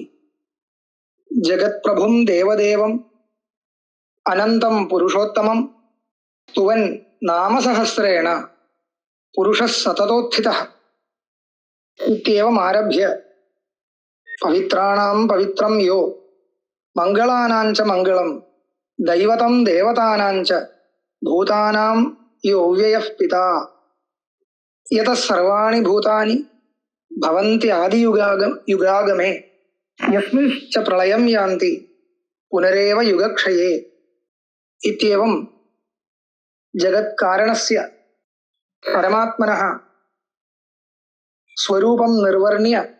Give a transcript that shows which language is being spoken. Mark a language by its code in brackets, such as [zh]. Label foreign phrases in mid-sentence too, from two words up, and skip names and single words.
[sa] जगत्प्रभुं देवदेवं अनन्तं पुरुषोत्तमं स्तुवन् नामसहस्रेण पुरुषः सततोत्थितः इत्येवम् आरभ्य पवित्राणां पवित्रं यो మంగళానాంచ మంగళం దైవతం దేవతానాంచ భూతానాం యో వ్యయః పితా యతః సర్వాణి భూతాని భవంతి యుగాగమే యస్మింశ్చ ప్రళయం యాంతి పునరేవ యుగక్షయే ఇత్యేవం జగత్కారణస్య పరమాత్మనః స్వరూపం నిర్వర్ణ్య